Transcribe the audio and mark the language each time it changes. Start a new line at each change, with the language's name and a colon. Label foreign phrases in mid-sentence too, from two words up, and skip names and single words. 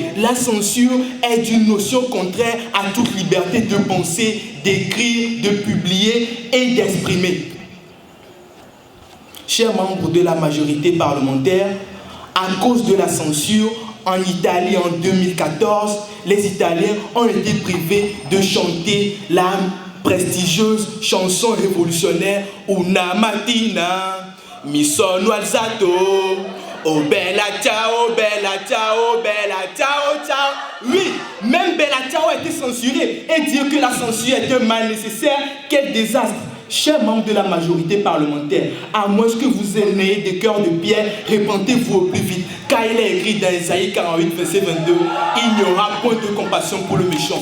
French: La censure est une notion contraire à toute liberté de penser, d'écrire, de publier et d'exprimer. Chers membres de la majorité parlementaire, à cause de la censure, en Italie en 2014, les Italiens ont été privés de chanter la prestigieuse chanson révolutionnaire
Italian: Una mattina mi sono alzato, oh bella ciao, bella ciao, bella ciao, ciao.
French: Oui, même Bella Ciao a été censurée. Et dire que la censure est un mal nécessaire, quel désastre. Chers membres de la majorité parlementaire, à moins que vous ayez des cœurs de pierre, répentez-vous au plus vite, car il est écrit dans Isaïe 48, verset 22, il n'y aura point de compassion pour le méchant.